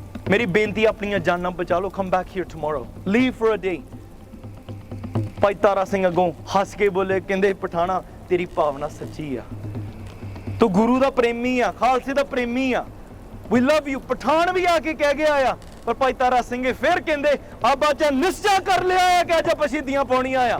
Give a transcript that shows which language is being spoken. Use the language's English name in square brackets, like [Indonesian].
[Punjabi] ਮੇਰੀ ਬੇਨਤੀ, ਆਪਣੀਆਂ ਜਾਨਾਂ ਬਚਾ ਲਓ। [English] Come back here tomorrow, leave for a day। [Punjabi] ਭਾਈ ਤਾਰਾ ਸਿੰਘ ਅੱਗੋਂ ਹੱਸ ਕੇ ਬੋਲੇ, ਕਹਿੰਦੇ ਪਠਾਣਾ, ਤੇਰੀ ਭਾਵਨਾ ਸੱਚੀ ਆ, ਤੂੰ ਗੁਰੂ ਦਾ ਪ੍ਰੇਮੀ ਆ, ਖਾਲਸੇ ਦਾ ਪ੍ਰੇਮੀ ਆ। [English] We love you। [Punjabi] ਪਠਾਨ ਵੀ ਆ ਕੇ ਕਹਿ ਗਿਆ ਆ, ਪਰ ਭਾਈ ਤਾਰਾ ਸਿੰਘ ਫਿਰ ਕਹਿੰਦੇ, ਆ ਬਾਚਾ ਨਿਸ਼ਚਾ ਕਰ ਲਿਆ ਆ ਕਿ ਅੱਜ ਪਸ਼ੀਦੀਆਂ ਪਾਉਣੀਆਂ ਆ।